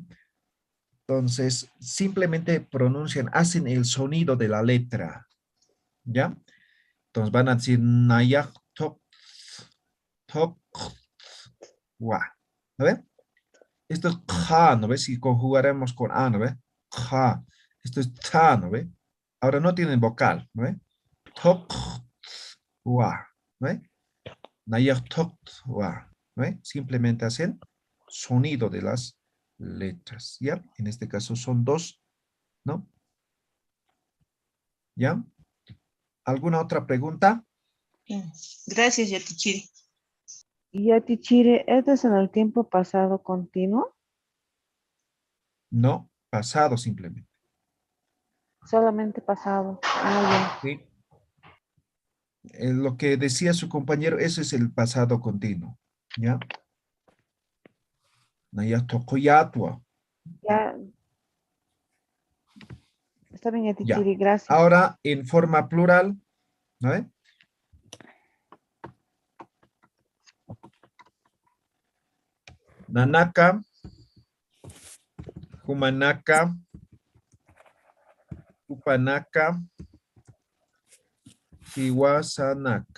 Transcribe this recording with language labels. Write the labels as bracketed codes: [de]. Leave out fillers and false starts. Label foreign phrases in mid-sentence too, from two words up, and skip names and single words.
[es] Entonces, simplemente pronuncian, hacen el sonido de la letra, ¿ya? Entonces van a decir [ay] Nayak Tok, Tok, wa. [es] ¿No ve? Esto es kha, ¿no ve? Si conjugaremos con a, ¿no ve? Kha. Esto es ta, ¿no ve? Ahora no tienen vocal, ¿no ve? Tok, wa, ¿no ve? [ay] Nayah tok, wa, [es] ¿no ve? Simplemente hacen sonido de las letras, ¿ya? En este caso son dos, ¿no? ¿Ya? ¿Alguna otra pregunta? Gracias, Yatichiri. Yatichiri, ¿esto es en el tiempo pasado continuo? No, pasado simplemente. Solamente pasado. Ah, ya. ¿Sí? Lo que decía su compañero, ese es el pasado continuo, ¿ya? [ay] Nayah tokoyatua. [es] Ya. Está bien, Ya. Yatichiri, gracias. Ahora, en forma plural, ¿no ve? [ay] Nanaka, Humanaka, Upanaka, Hiwasanaka.